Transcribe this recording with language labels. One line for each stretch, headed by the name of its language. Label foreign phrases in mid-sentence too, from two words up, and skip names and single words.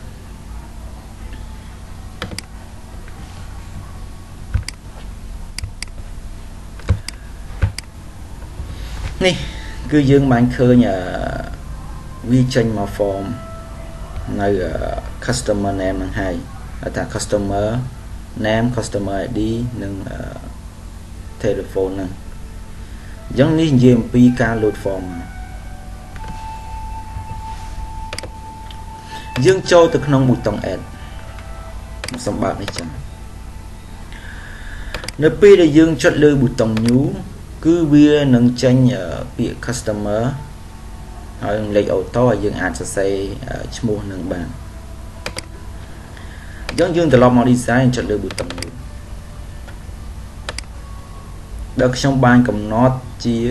Khmer: នេះគឺយើងបានឃើញវាចេញមក form នៅ
English: customer name
Khmer: ហ្នឹងហើយថា
English: customer name customer ID
Khmer: និង telephone ហ្នឹងអញ្ចឹងនេះនិយាយអំពីការ
English: load form
Khmer: យើងចូលទៅក្នុងប៊ូតុង add សម្បត្តិនេះចឹងនៅពេលដែលយើងចុចលើប៊ូតុង new គឺវានឹងចេញពាក្យ customer ហើយលេខ auto ឲ្យយើងអាចសរសេរឈ្មោះនឹងបានអញ្ចឹងយើងត្រឡប់មក design ចុចលើប៊ូតុង new ដែលខ្ញុំបានកំណត់ជា